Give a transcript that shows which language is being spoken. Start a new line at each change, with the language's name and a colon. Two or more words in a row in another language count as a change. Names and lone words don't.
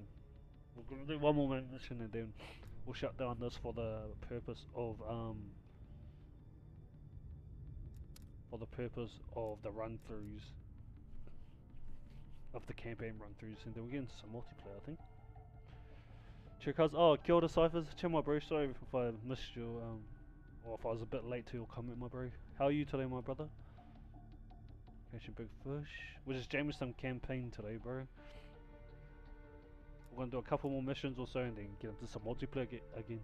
English: We're gonna do one more main mission, and then we'll shut down this for the purpose of the run-throughs of the campaign run-throughs, and then we're getting some multiplayer, I think. Check us.
Māori: Oh, kia ora, Cyphers.
English: Check my bro. Sorry if I missed your or if I was a bit late to your comment, my bro. How are you today, my brother? Catching big fish. We're just jamming some campaign today, bro. We're gonna do a couple more missions or so, and then get into some multiplayer again.